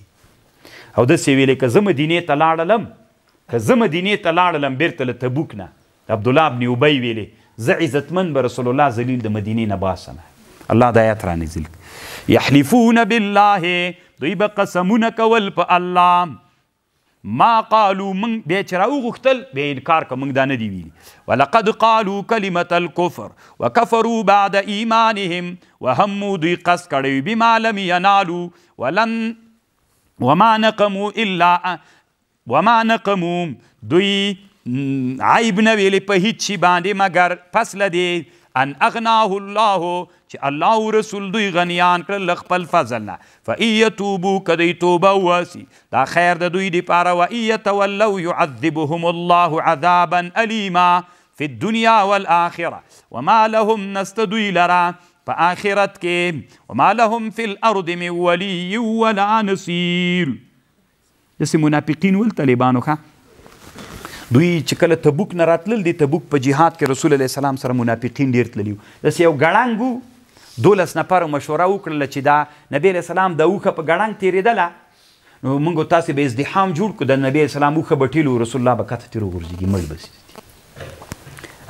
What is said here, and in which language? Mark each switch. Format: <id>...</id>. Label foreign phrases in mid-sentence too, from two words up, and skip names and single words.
<ps>او داسې ویلې که زه مدینې ته لاړلم بیرته له تبوک نه، عبدالله ابن ابی ویلې زه عزتمن به رسول الله ذلیل د مدینې نه باسم. الله د آیات رانزل.</ps> <ar>یحلفون بالله</ar> <ps>دوی به قسمونه کول په الله.</ps> <ar>ما قالو</ar> <ps>من بیا چې راوغوښتل بیا انکار که موږ دا نه دي ویلي.</ps> <ar>ولقد قالوا كلمة الكفر وكفروا بعد ایمانهم وهموا</ar> <ps>دوی قصد کړی</ps> <ar>بما لم ينالوا وما نقموا</ar> <ps>دوی عیب نه ویلې په هیڅ شي باندې مګر پس له دې</ps> <ar>ان اغناه الله</ar> <ps>چې الله او رسول دوی غنیان کړل له خپل فضل نه.</ps> <ar>فإن يتوبوا</ar> <ps>که دوی توبه وباسي دا خیر د دوی دپاره.</ps> <ar>وإن يتولوا يعذبهم الله عذابا ألیما في الدنیا والآخرة وما لهم</ar> <ps>نست دوی لره په آخرت کې</ps> <ar>وما لهم في الأرض من ولي ولا نصير.</ar> <ps>داسې منافقین ول طالبانو ښه دوی چې کله تبوک نه راتلل د تبوک په جهاد کې رسول الله سلام سره منافقین ډېر تللي وو. داسې یو ګړنګ وو 12 نفرو مشوره وکړله چې دا نبی</ps> <ar>علیه السلام</ar> <ps>د اوښه په ګړنګ تېرېدله نو موږ تاسې به ازدحام جوړ کړو د نبی</ps> <ar>علیه السلام</ar> <ps>اوښه به ټیلو رسول الله به کته تېر وغورځېږي مړ به سي.</ps>